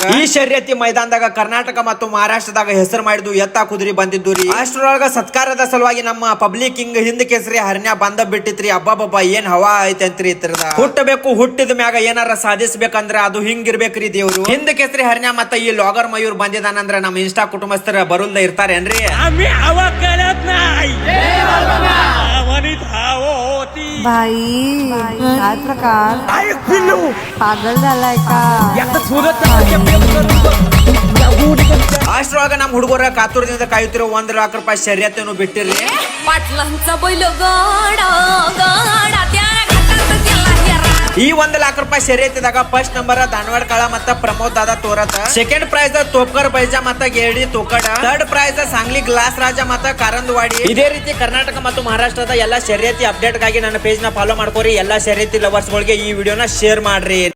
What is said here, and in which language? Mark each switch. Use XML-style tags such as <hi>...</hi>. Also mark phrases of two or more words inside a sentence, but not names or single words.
<kn>ಈ ಶರ್ಯತಿ ಮೈದಾನದಾಗ ಕರ್ನಾಟಕ ಮತ್ತು ಮಹಾರಾಷ್ಟ್ರದಾಗ ಹೆಸರು ಮಾಡಿದ್ದು ಎತ್ತ ಕುದುರಿ ಬಂದಿದ್ದು ರೀ. ಅಷ್ಟರೊಳಗ ಸತ್ಕಾರದ ಸಲುವಾಗಿ ನಮ್ಮ</kn> <en>public king</en> <kn>ಹಿಂದ್ ಕೇಸರಿ ಹರ್ನ್ಯ ಬಂದ ಬಿಟ್ಟಿತ್ರಿ. ಅಬ್ಬಬ್ಬಬ್ಬ ಏನ್ ಹವಾ ಐತೆ ಅಂತ್ರಿ ಇತರದ. ಹುಟ್ಟಬೇಕು, ಹುಟ್ಟಿದ ಮ್ಯಾಗ ಏನಾರ ಸಾಧಿಸ್ಬೇಕಂದ್ರ ಅದು ಹಿಂಗಿರ್ಬೇಕ್ರಿ ದೇವ್ರು. ಹಿಂದ್ ಕೇಸರಿ ಹರ್ನ್ಯ ಮತ್ತ ಈ ಲಾಗರ್ ಮಯೂರ್ ಬಂದಿದಾನಂದ್ರ ನಮ್ಮ ಇನ್ಸ್ಟಾ ಕುಟುಂಬಸ್ಥರ ಬರುಲ್ದ ಇರ್ತಾರೇನ್ರಿ?</kn> <mr>भाई काय प्रकार पागल झालाय का?</mr> <kn>ಅಷ್ಟರೊಳಗ ನಮ್ ಹುಡುಗರ ಕಾತುರದಿಂದ ಕಾಯುತ್ತಿರೋ 1 ಲಕ್ಷ ರೂಪಾಯಿ ಶರ್ಯತಿಯನ್ನು ಬಿಟ್ಟಿರ್ರಿ.</kn> <mr>पाटलांचा बैल गाडा गाडा त्या घाटात गेला हेरा.</mr> <kn>ಈ 1 ಲಕ್ಷ ರೂಪಾಯಿ ಶರ್ಯತಿದಾಗ</kn> <en>first number</en> <kn>ಧಾನವಾಡ ಕಾಳ ಮತ್ತ ಪ್ರಮೋದ್ ದಾದಾ ತೋರತ.</kn> <en>second prize</en> <kn>ತೋಪ್ಕರ್ ಬೈಜಾ ಮತ್ತ ಗೇಡಿ ತೋಕಡ.</kn> <en>third prize</en> <kn>ಸಾಂಗ್ಲಿ ಗ್ಲಾಸ್ ರಾಜ ಮತ್ತ ಕಾರಂದವಾಡಿ. ಇದೇ ರೀತಿ ಕರ್ನಾಟಕ ಮತ್ತು ಮಹಾರಾಷ್ಟ್ರದ ಎಲ್ಲಾ ಶರ್ಯತಿ ಅಪ್ಡೇಟ್ ಗಾಗಿ ನನ್ನ ಪೇಜ್ ನ ಫಾಲೋ ಮಾಡ್ಕೋರಿ. ಎಲ್ಲಾ ಶರ್ಯತಿ ಲವರ್ಸ್ ಗಳಿಗೆ ಈ ವಿಡಿಯೋನ ಶೇರ್ ಮಾಡ್ರಿ.</kn>